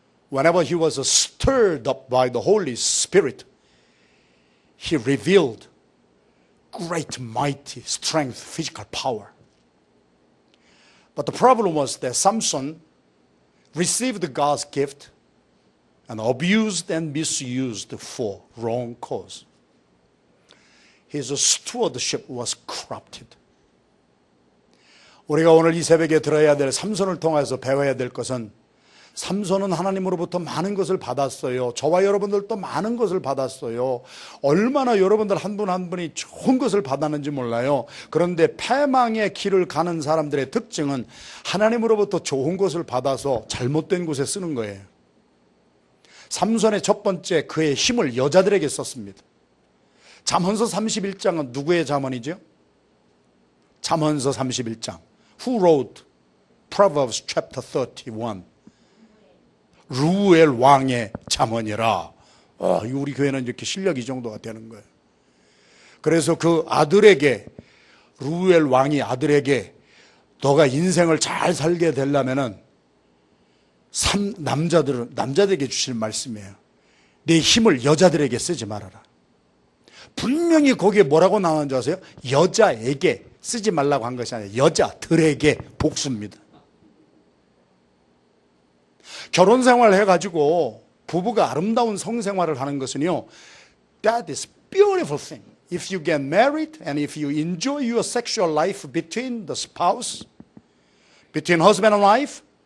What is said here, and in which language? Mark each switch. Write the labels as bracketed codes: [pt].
[en] Whenever he was stirred up by the Holy Spirit, he revealed great mighty strength, physical power. But the problem was that Samson received God's gift and abused and misused for wrong cause. His stewardship was corrupted. [ko] 우리가 오늘 이 새벽에 들어야 될 삼손을 통해서 배워야 될 것은 삼손은 하나님으로부터 많은 것을 받았어요. 저와 여러분들도 많은 것을 받았어요. 얼마나 여러분들 한 분 한 분이 좋은 것을 받았는지 몰라요. 그런데 패망의 길을 가는 사람들의 특징은 하나님으로부터 좋은 것을 받아서 잘못된 곳에 쓰는 거예요. 삼손의 첫 번째 그의 힘을 여자들에게 썼습니다. 잠언서 31장은 누구의 잠언이죠? 잠언서 31장. [en] Who wrote Proverbs chapter 31? [ko] 루엘 왕의 잠언이라. 우리 교회는 이렇게 실력이 이 정도가 되는 거예요. 그래서 그 아들에게, 루엘 왕이 아들에게 너가 인생을 잘 살게 되려면은 남자들에게 주실 말씀이에요. 내 힘을 여자들에게 쓰지 말아라. 분명히 거기에 뭐라고 나왔는지 아세요? 여자에게 쓰지 말라고 한 것이 아니라 여자들에게 복수입니다. 결혼 생활을 해가지고 부부가 아름다운 성생활을 하는 것은요, [en] that is beautiful thing. If you get married and if you enjoy your sexual life between the spouse, between husband and wife,